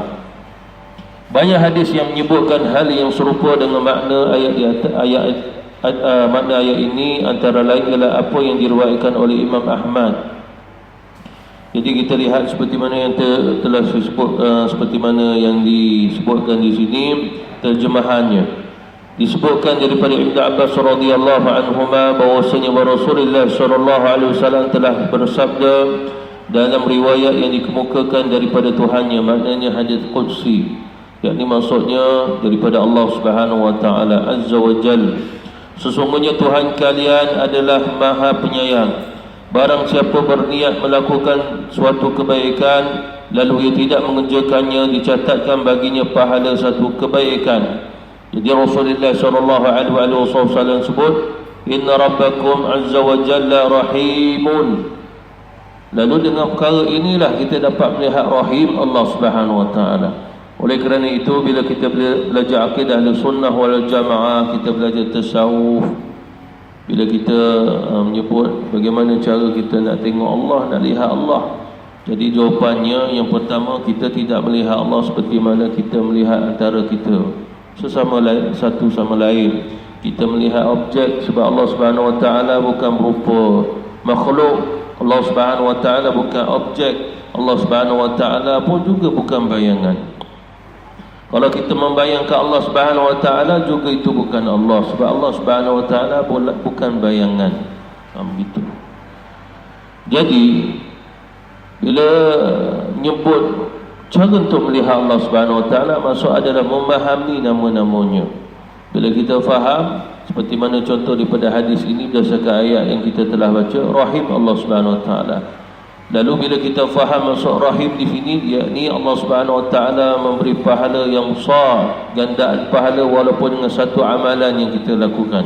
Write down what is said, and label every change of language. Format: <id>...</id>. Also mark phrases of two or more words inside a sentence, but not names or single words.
<ms>Banyak hadis yang menyebutkan hal yang serupa dengan makna makna ayat ini, antara lain ialah apa yang diriwayatkan oleh Imam Ahmad. Jadi kita lihat seperti mana yang telah disebut, seperti mana yang disebutkan di sini terjemahannya. Disebutkan daripada Ibnu Abbas</ms> <ar>رضي الله عنهما</ar> <ms>bahwasanya Rasulullah</ms> <ar>صلى الله عليه وسلم</ar> <ms>telah bersabda dalam riwayat yang dikemukakan daripada Tuhannya, maknanya hadis qudsi, yakni maksudnya daripada Allah</ms> <ar>سبحانه وتعالى عز وجل.</ar> <ms>Sesungguhnya Tuhan kalian adalah Maha Penyayang. Barang siapa berniat melakukan suatu kebaikan lalu ia tidak mengerjakannya, dicatatkan baginya pahala satu kebaikan. Jadi Rasulullah</ms> <ar>صلى الله عليه وسلم</ar> <ms>sebut,</ms> <ar>إن ربكم عز وجل رحيم.</ar> <ms>Lalu dengan perkara inilah kita dapat melihat rahim Allah</ms> <ar>سبحانه وتعالى.</ar> <ms>Oleh kerana itu, bila kita belajar akidah Ahlussunnah wal Jamaah, kita belajar tasawuf, bila kita menyebut bagaimana cara kita nak tengok Allah, nak lihat Allah, jadi jawapannya yang pertama, kita tidak melihat Allah seperti mana kita melihat antara kita sesama lain, satu sama lain. Kita melihat objek sebab Allah</ms> <ar>سبحانه وتعالى</ar> <ms>bukan berupa makhluk. Allah</ms> <ar>سبحانه وتعالى</ar> <ms>bukan objek. Allah</ms> <ar>سبحانه وتعالى</ar> <ms>pun juga bukan bayangan. Kalau kita membayangkan Allah</ms> <ar>سبحانه وتعالى</ar> <ms>juga itu bukan Allah, sebab Allah</ms> <ar>سبحانه وتعالى</ar> <ms>bukan bayangan. Begitu. Jadi bila nyebut cara untuk melihat Allah</ms> <ar>سبحانه وتعالى,</ar> <ms>maksud adalah memahami nama-namanya. Bila kita faham, seperti mana contoh daripada hadis ini berdasarkan ayat yang kita telah baca, Rahim Allah</ms> <ar>سبحانه وتعالى.</ar> <ms>Lalu bila kita faham maksud Rahim di sini, yakni Allah</ms> <ar>سبحانه وتعالى</ar> <ms>memberi pahala yang besar, gandaan pahala walaupun dengan satu amalan yang kita lakukan.</ms>